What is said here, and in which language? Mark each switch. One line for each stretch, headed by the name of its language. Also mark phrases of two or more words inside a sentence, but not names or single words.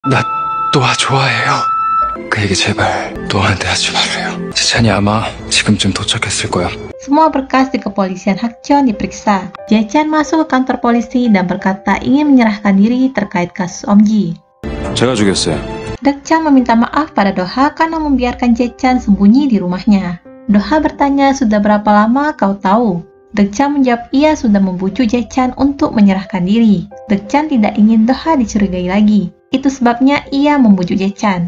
Korean: 나 노아 좋아해요. 그에게 제발 노아한테 하지 말래요. 재찬이 아마 지금쯤 도착했을 거야.
Indonesian: Semua berkas di kepolisian Hakcheon diperiksa. Jae-chan masuk ke kantor polisi dan berkata ingin menyerahkan diri terkait kasus Om Ji.
Korean: 제가 죽였어요.
Indonesian: Deok-chan meminta maaf pada Do-ha karena membiarkan Jae-chan sembunyi di rumahnya. Do-ha bertanya, sudah berapa lama kau tahu? Deok-chan menjawab ia sudah membujuk Jae-chan untuk menyerahkan diri. Deok-chan tidak ingin Do-ha dicurigai lagi. Itu sebabnya ia membujuk Jae-chan.